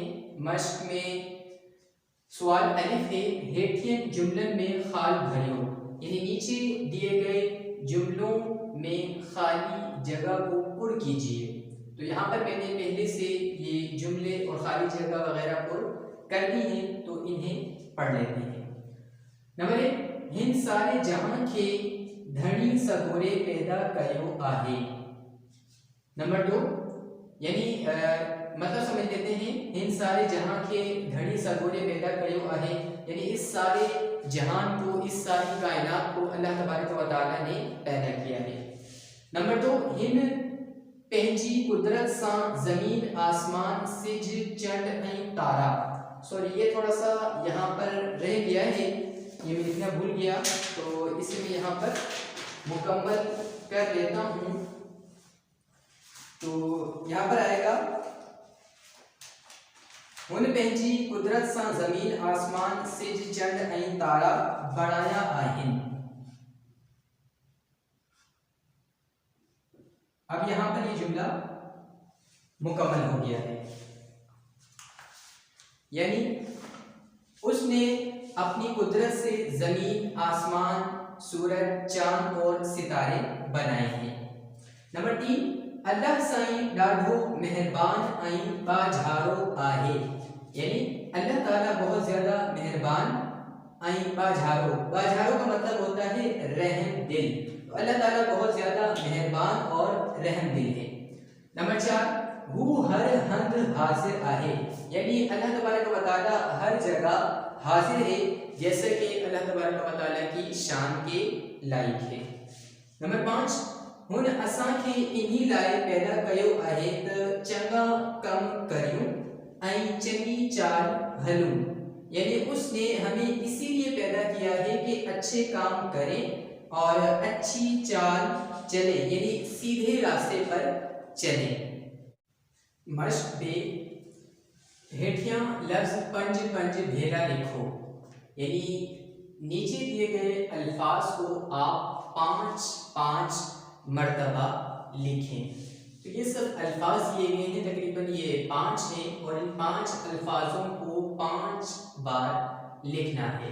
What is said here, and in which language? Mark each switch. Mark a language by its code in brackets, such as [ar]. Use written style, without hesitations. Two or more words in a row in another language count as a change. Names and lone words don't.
[ur] مشق میں سوال الف ہے, [sd] हेठियन जुमलन में खाल भरियो [ur] یعنی نیچے دیے گئے جملوں میں خالی جگہ کو پر کیجیے. تو یہاں پر میں نے پہلے سے یہ جملے اور خالی جگہ وغیرہ پر کر دی ہیں، تو انہیں پڑھ لیتے ہیں. [sd] नंबर 1 हिंद सारे जहां के धनी सगोरे पैदा कयो आहे। [ur] نمبر 2 یعنی مطلب سمجھ لیتے ہیں. [sd] इन सारे जहां के धनी सगोरे पैदा कयो आहे [ur] یعنی اس سارے جہان کو، اس ساری کائنات کو اللہ تبارک و تعالی نے پیدا کیا ہے. [sd] नंबर 2 हिन पंहिंजी कुदरत सा जमीन आसमान सिज चंड ऐं तारा। [ur] سوری، یہ تھوڑا سا یہاں پر رہ گیا ہے، یہ میں لکھنا بھول گیا، تو اسے میں یہاں پر مکمل کر لیتا ہوں. تو یہاں پر آئے گا [sd] हुन पंहिंजी कुदरत सा जमीन आसमान सिज चंड ऐं तारा बणाया आहिन। [ur] اب یہاں پر یہ جملہ مکمل ہو گیا ہے، یعنی اس نے اپنی قدرت سے زمین آسمان سورج چاند اور ستارے بنائے ہیں. [sd] नंबर 3 अल्लाह साईं ॾाढो मेहरबान ऐं बाझारो आहे [ur] یعنی اللہ تعالی بہت زیادہ مہربان [sd] ऐं बाझारो। [ur] باجھارو کا مطلب ہوتا ہے رحم دل۔ تو اللہ تعالی بہت زیادہ مہربان اور رحم دل ہے. نمبر 4 [sd] हु हर हंद हाजिर आहे [ur] یعنی اللہ تبارک و تعالی ہر جگہ حاضر ہے، جیسے کہ اللہ تبارک و تعالی کی شان کے لائق ہے. نمبر 5 [sd] हुन असां खे इन्ही लाइ पैदा कयो आहे त चंगा कम करियूं ऐं चंगी चाल हलूं [ur] یعنی اس نے ہمیں اسی لیے پیدا کیا ہے کہ اچھے کام کریں اور اچھی چال چلے یعنی سیدھے راستے پر چلے. [sd] मश्क पे हेठियां लफ्ज पंज पंज भेरा लिखो [ur] یعنی نیچے دیے گئے الفاظ کو آپ 5-5 مرتبہ لکھیں. تو یہ سب الفاظ دیے گئے ہیں، تقریباً یہ 5 ہیں اور ان 5 الفاظوں کو 5 بار لکھنا ہے.